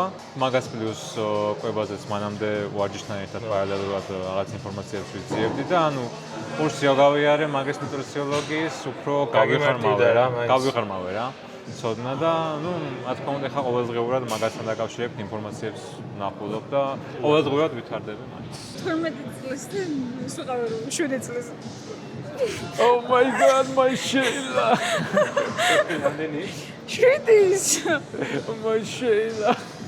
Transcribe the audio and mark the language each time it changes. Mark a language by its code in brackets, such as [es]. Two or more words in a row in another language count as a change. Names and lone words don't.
[ka] მაგას პლუს კვებაზეც მანამდე ვარჯიშთან ერთად პარალელურად რაღაც ინფორმაციებს ვიძიებდი და ანუ კურსი გავიარე მაგის ნუტრიციოლოგიის, უფრო გავიღრმავე რა. ცოდნა და ნუ რა თქმა უნდა ხა ყოველდღიურად მაგასთან დაკავშირებით ინფორმაციებს ვნახულობ და ყოველდღიურად ვითარდები მაგის. 12 წლის და ვიყავ 7 წლის. [en] Oh my god, my Sheila. [ka] რამდენი? 7 [en] My Sheila.